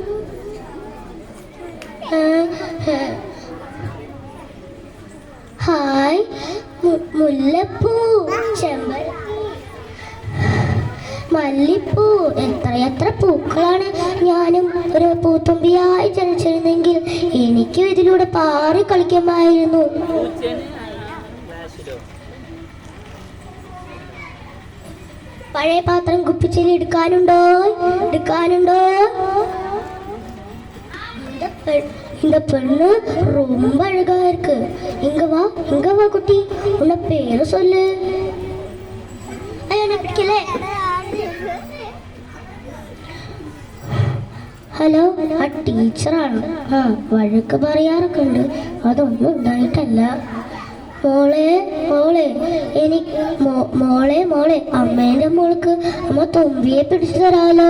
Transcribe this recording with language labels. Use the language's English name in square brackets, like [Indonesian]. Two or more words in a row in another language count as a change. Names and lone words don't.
[Malayalam] ഹായ്, മുല്ലപ്പൂ, ചെമ്പരത്തി, മല്ലിപ്പൂ, എത്ര പൂക്കളാണ്. ഞാനും ഒരു പൂത്തുമ്പിയായി ജനിച്ചിരുന്നെങ്കിൽ എനിക്കും ഇതിലൂടെ പാറി കളിക്കാമായിരുന്നു. പഴയ പാത്രം കുപ്പിച്ചിൽ എടുക്കാനുണ്ടോ? [Tamil] இந்த பெண்ணு ரொம்ப அழகா இருக்கு. இங்க வா குட்டி, உன்ன பேரு சொல்லு. ஐயோ பிடிக்கல. [Malayalam] ഹലോ, ആ ടീച്ചറാണ്. വഴക്ക് പറയാറൊക്കെ ഉണ്ട്. അതൊന്നും ഉണ്ടായിട്ടല്ല. മോളെ അമ്മേന്റെ മോൾക്ക് അമ്മ തുമ്പിയെ പിടിച്ചു തരാലോ.